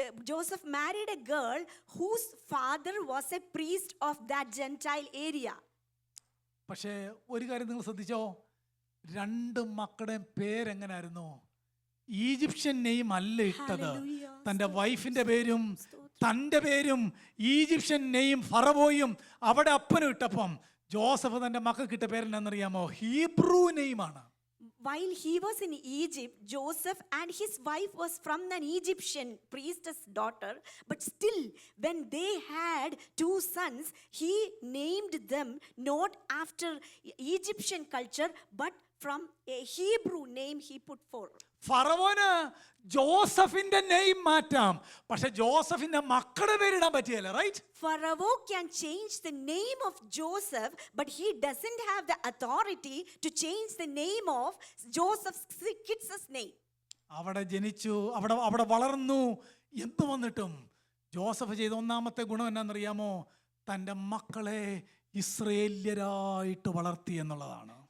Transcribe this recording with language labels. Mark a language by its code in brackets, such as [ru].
[en] Joseph married a girl whose father was a priest of that Gentile area. [ml] പക്ഷേ ഒരു കാര്യം നിങ്ങൾ ശ്രദ്ധിച്ചോ, രണ്ട് മക്കളുടെയും പേരെങ്ങനായിരുന്നു? ഈജിപ്ഷ്യൻ നെയിം അല്ല ഇട്ടത്. തൻ്റെ വൈഫിന്റെ പേരും തൻ്റെ പേരും ഈജിപ്ഷ്യൻ നെയിം ഫറവോയും അവിടെ അപ്പനും ഇട്ടപ്പം ജോസഫ് തൻ്റെ മക്കൾക്ക് ഇട്ട പേരെന്നറിയാമോ? Hebrew നെയിമാണ്. [en] While he was in Egypt, Joseph and his wife was from an Egyptian priestess daughter, but still when they had two sons, he named them not after Egyptian culture but from a Hebrew name he put forward. [ml] ഫറവോന് ജോസഫിന്റെ name മാറ്റാം, പക്ഷെ ജോസഫിന്റെ മക്കളുടെ പേരിടാൻ പറ്റിയല്ല, right? [en] Pharaoh can change the name of Joseph, but he doesn't have the authority to change the name of Joseph's kids' name. [ml] അവിടെ ജനിച്ചു, അവിടെ വളർന്നു എന്ന് വന്നിട്ടും ജോസഫ് ചെയ്ത ഒന്നാമത്തെ ഗുണം എന്നാണെന്നറിയാമോ? തൻ്റെ മക്കളെ ഇസ്രയേല്യരായിട്ട് വളർത്തി എന്നുള്ളതാണ്.